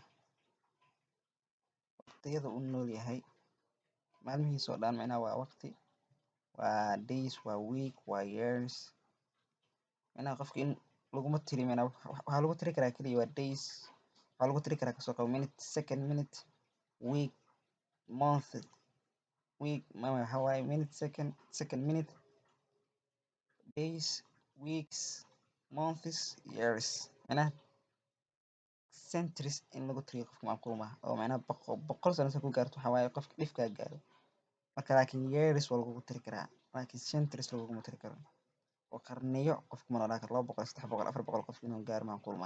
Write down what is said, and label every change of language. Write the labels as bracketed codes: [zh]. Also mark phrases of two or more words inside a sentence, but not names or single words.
[so] waqtiyada uu nool yahay maalmihiisa oo dhan macnaha waa waqti, waa days, waa week, waa years. macnaha qofka in laguma tiri macnaha waxaa lagu tiri karaa keliya waa days. waxaa lagu tiri karaa kasoo qabo [en] minute, second minute, week, month, week [so] waxaa waaye [en] minute, second minute, days, weeks, months, years. [so] macnaha centuries in lagu tiriyo qofka macquul maaha oo macnaha boqol sano se ku gaarto waxaa waaye qofka dhifkaa gaaro. marka laakiin years waa lagugu tiri karaa laakiin centuries laguguma tiri karo. oo qarniyo qofka ma noolaa karo 200, 300, 400 qof inuu gaaro macquul maaha.